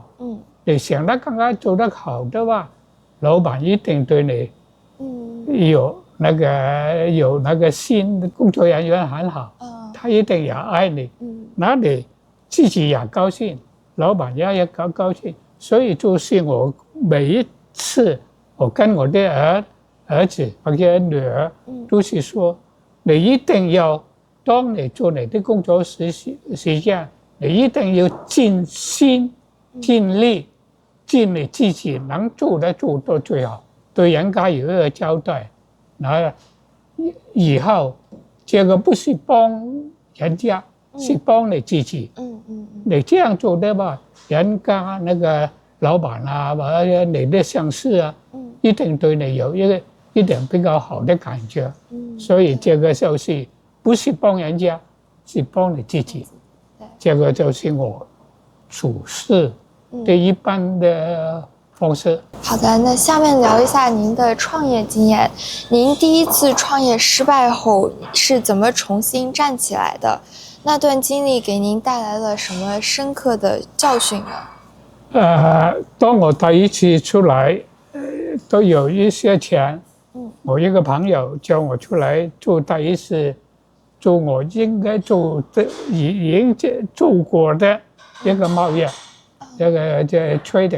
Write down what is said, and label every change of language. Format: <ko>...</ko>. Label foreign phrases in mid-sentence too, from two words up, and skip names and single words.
<zh>你想得更加做得好的話，老闆一定對你有那個心，工作人員很好，他一定也愛你。那你自己也高兴，老板也高兴，所以就是我每一次我跟我的儿子或者女儿都是说，你一定要當你做你的工作時間，你一定要盡心盡力，盡你自己能做的做到最好，對人家有一個交代。那以後這個不是幫人家，是幫你自己。你這樣做的話，人家那個老闆啊，或者你的上司啊，一定對你有一點比較好的感覺。所以這個就是不是幫人家，是幫你自己。這個就是我處事的一般的方式。好的，那下面聊一下您的創業經驗。您第一次創業失敗後是怎麼重新站起來的？那段經歷給您帶來了什麼深刻的教訓呢？當我第一次出來，都有一些錢。我一個朋友叫我出來做第一次，做我應該做的已經做過的一個貿易，一個即係 trading。</zh>